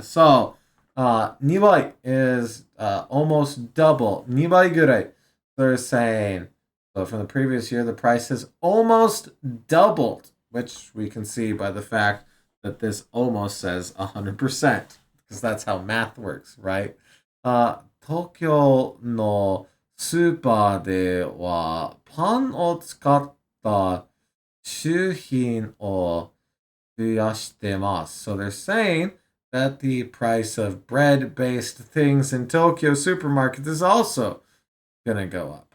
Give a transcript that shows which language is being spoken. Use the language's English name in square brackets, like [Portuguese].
[English] So 2 byte is almost double. [Japanese] 2倍ぐらい. [English] They're saying, so from the previous year, the price has almost doubled, which we can see by the fact that this almost says 100%, because that's how math works, right? [Japanese] 東京のスーパーではパンを使った商品を増やしてます。 [English] So they're saying that the price of bread-based things in Tokyo supermarkets is also gonna go up.